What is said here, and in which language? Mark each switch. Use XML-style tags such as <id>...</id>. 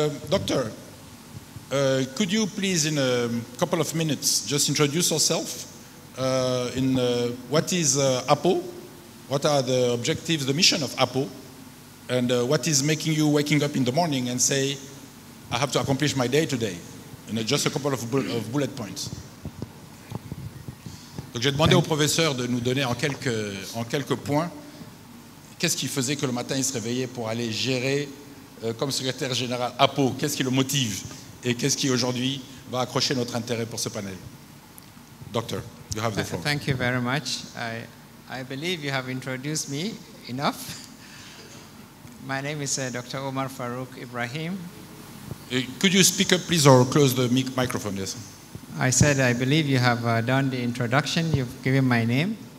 <en>Doctor, could you please, in a couple of minutes, just introduce yourself what is APO, what are the objectives, the mission of APO, and what is making you waking up in the morning and say, I have to accomplish my day today, and just a couple of bullet points.</en> <fr>Donc j'ai demandé au professeur de nous donner en quelques points qu'est-ce qui faisait que le matin il se réveillait pour aller gérer comme secrétaire général APO, qu'est-ce qui le motive et qu'est-ce qui aujourd'hui va accrocher notre intérêt pour ce panel.</fr> <en>Doctor, you have the floor. Thank you very much. I believe you have introduced me enough. My name is Dr. Omar Farouk Ibrahim. Could you speak up please or close the microphone? Yes. I said I believe you have done the introduction. You've given my name.</en>